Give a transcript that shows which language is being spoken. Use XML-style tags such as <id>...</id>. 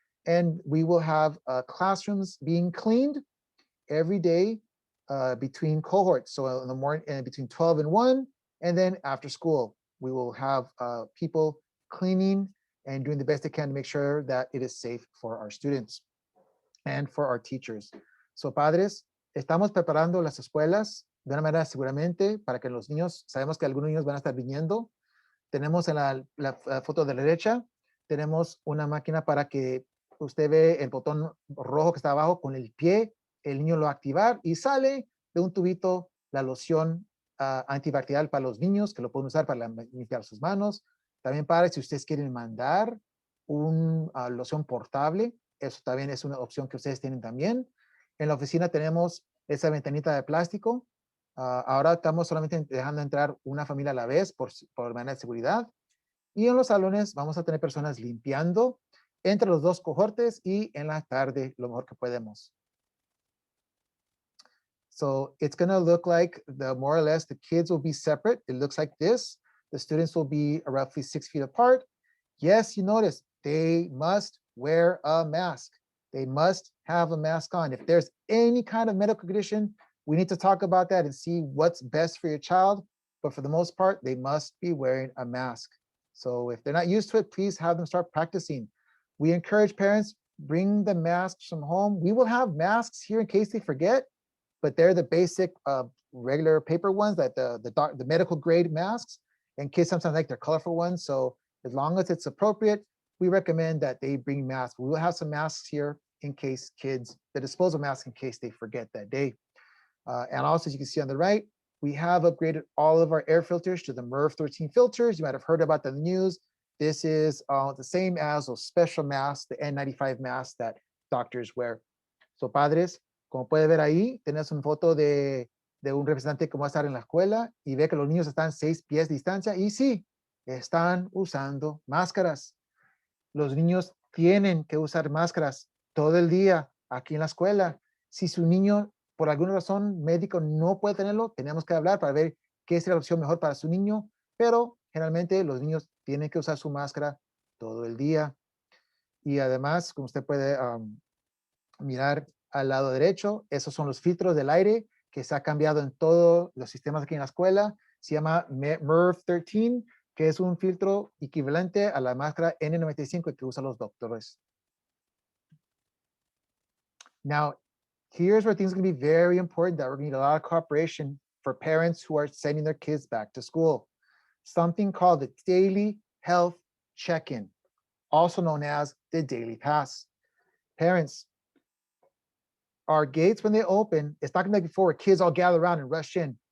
<en>And we will have classrooms being cleaned every day between cohorts. So in the morning, and between 12 and 1, and then after school, we will have people cleaning and doing the best they can to make sure that it is safe for our students and for our teachers.</en> <es>So, padres, estamos preparando las escuelas de una manera seguramente para que los niños, sabemos que algunos niños van a estar viniendo. Tenemos en la foto de la derecha, tenemos una máquina para que usted ve el botón rojo que está abajo con el pie, el niño lo va a activar y sale de un tubito la loción antibacterial para los niños, que lo pueden usar para limpiar sus manos. También para si ustedes quieren mandar una loción portable, eso también es una opción que ustedes tienen también. En la oficina tenemos esa ventanita de plástico. Ahora estamos solamente dejando entrar una familia a la vez por manera de seguridad. Y en los salones vamos a tener personas limpiando entre los dos cohortes y en la tarde lo mejor que podemos.</es> <en>So it's going to look like more or less the kids will be separate. It looks like this. The students will be roughly 6 feet apart. Yes, you notice they must wear a mask. They must have a mask on. If there's any kind of medical condition, we need to talk about that and see what's best for your child. But for the most part, they must be wearing a mask. So if they're not used to it, please have them start practicing. We encourage parents, bring the masks from home. We will have masks here in case they forget, but they're the basic regular paper ones, like the medical grade masks. And kids sometimes like their colorful ones. So as long as it's appropriate, we recommend that they bring masks. We will have some masks here in case kids, the disposable masks in case they forget that day. And also, as you can see on the right, we have upgraded all of our air filters to the MERV 13 filters. You might have heard about the news. This is the same as those special masks, the N95 masks that doctors wear.</en> <es>So, padres, como puede ver ahí, tenemos una foto de un representante que va a estar en la escuela y ve que los niños están 6 pies de distancia y sí, están usando máscaras. Los niños tienen que usar máscaras todo el día aquí en la escuela. Si su niño, por alguna razón médico, no puede tenerlo, tenemos que hablar para ver qué es la opción mejor para su niño, pero generalmente los niños tienen que usar su máscara todo el día. Y además, como usted puede mirar al lado derecho, esos son los filtros del aire que se ha cambiado en todos los sistemas aquí en la escuela. Se llama MERV 13, que es un filtro equivalente a la máscara N95 que usan los doctores.</es> <en>Now, here's where things are going to be very important, that we're going to need a lot of cooperation for parents who are sending their kids back to school. Something called the Daily Health Check-in, also known as the Daily Pass. Parents, our gates, when they open, it's not going to be like before where kids all gather around and rush in.</en>